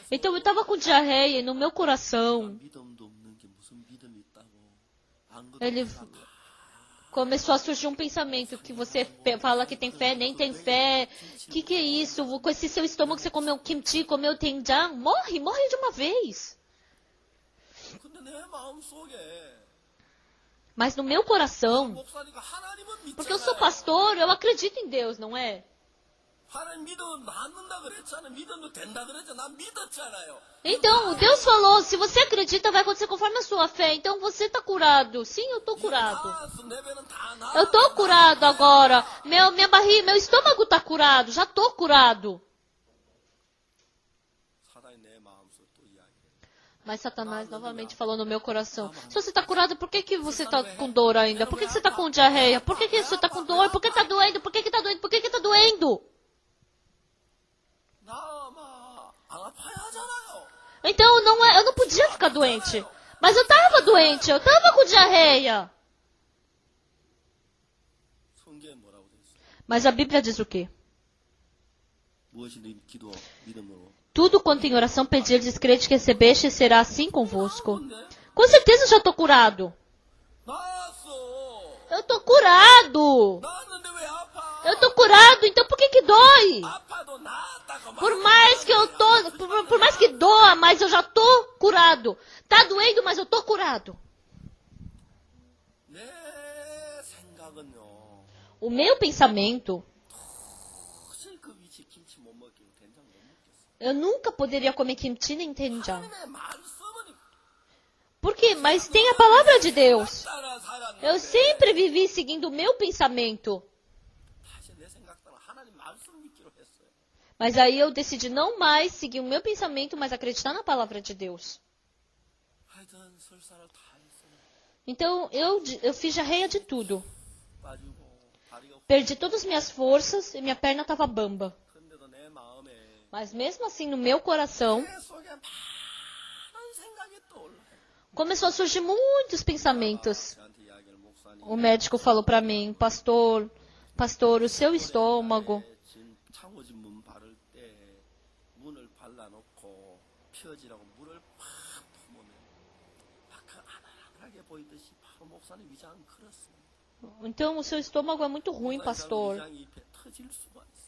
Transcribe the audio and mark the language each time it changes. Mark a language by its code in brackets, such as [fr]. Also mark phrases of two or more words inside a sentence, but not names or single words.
[pt] Então eu tava com diarreia e no meu coração [ko] 믿음도 없는 게 무슨 믿음이 있다고 안 [pt] ele começou a surgir um pensamento que você fala que tem fé, nem tem fé. Que é isso? Com esse seu estômago você comeu kimchi, comeu tenjang, morre de uma vez. [ko] 근데 내 마음 속에 [pt] Mas no meu coração, [ko] 목사니까 하나님은 [pt] porque eu sou [ko] 믿잖아요. [pt] pastor, eu acredito em Deus, não é? [ko] 하나님 믿으면 낫는다 그랬잖아요. 믿으면 된다 그랬잖아요. 난 믿었잖아요. [pt] Então, Deus falou, se você acredita, vai acontecer conforme a sua fé. Então, você está curado. Sim, eu estou curado. 나았어. 내 배는 다 나았어. Eu estou curado agora. Minha barriga, meu estômago está curado. Já estou curado. [ko] 사단이 내 마음속에 또 이야기해. [pt] Mas Satanás novamente falou no meu coração. Se você está curado, por que você está com dor ainda? Por que você está com diarreia? Por que você está com dor? Por que está doendo? Por que está doendo? Por que está doendo? [ko] 나만 안 아파야 하잖아요. [pt] Então, eu não podia ficar doente. Mas eu estava doente. Eu estava com diarreia. [ko] 성경에 뭐라고 돼 있어? [pt] Mas a Bíblia diz o quê? [ko] 무엇이든 기도 믿음으로. [pt] Tudo quanto em oração pedirdes, crede que recebeste, será assim convosco. Com certeza eu já estou curado. [ko] 나았어. [pt] Eu estou curado. [ko] 나았는데 왜 아파? [pt] Eu estou curado, então por que dói? [ko] 아파도 나았다고 [pt] Por mais que por mais que doa, mas eu já estou curado. Tá doendo, mas eu estou curado. [ko] 내 생각은요. [pt] O meu pensamento, [ko] 도저히 그 위치 김치 못 먹겠고 된장 못 먹겠어. [pt] eu nunca poderia comer kimchi nem tenjang. [ko] 하나님의 말씀은 [pt] Por quê? Mas tem a palavra de Deus. [ko] 따라 살았는데 [pt] Eu sempre vivi seguindo o meu pensamento. [ko] 다시 내 생각 따라 하나님 말씀 믿기로 했어요. [pt] Mas aí eu decidi não mais seguir o meu pensamento, mas acreditar na palavra de Deus. [ko] 하여튼 설사를 다 했어요. [pt] Então eu fiz jarreia de tudo. [ko] 빠지고 다리가 [pt] Perdi todas as minhas forças e minha perna estava bamba. [ko] 근데도 내 마음에 [pt] Mas mesmo assim, no meu coração, [ko] 내 속에 많은 생각이 떠올라요. [pt] começou a surgir muitos pensamentos. [ko] 저한테 이야기를 목사님 [pt] O médico falou para mim, pastor, o seu estômago, [ko] 창호지 문 바를 때 문을 발라놓고 펴지라고 물을 팍 품으면 막 아늑하게 보이듯이 바로 목사님 위장 그렇습니다. [pt] então o seu estômago é muito ruim, pastor. [ko] 위장이 입에 터질 수가 있어요.